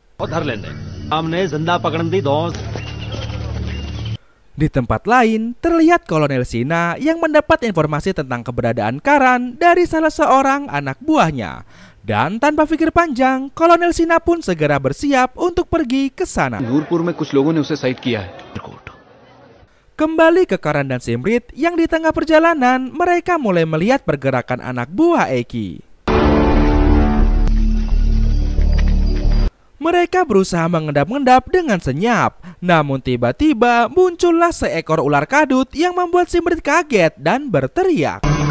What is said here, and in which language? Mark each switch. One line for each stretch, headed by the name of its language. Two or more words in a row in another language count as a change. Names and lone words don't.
Indonesian: Di tempat lain, terlihat Kolonel Sina yang mendapat informasi tentang keberadaan Karan dari salah seorang anak buahnya. Dan tanpa pikir panjang, Kolonel Sina pun segera bersiap untuk pergi ke sana.
Hindi: नूरपुर में कुछ लोगों ने उसे साइड किया है.
Indonesian: Kembali ke Karan dan Simrit yang di tengah perjalanan, mereka mulai melihat pergerakan anak buah Eki. Mereka berusaha mengendap-endap dengan senyap, namun tiba-tiba muncullah seekor ular kadut yang membuat Simrit kaget dan berteriak.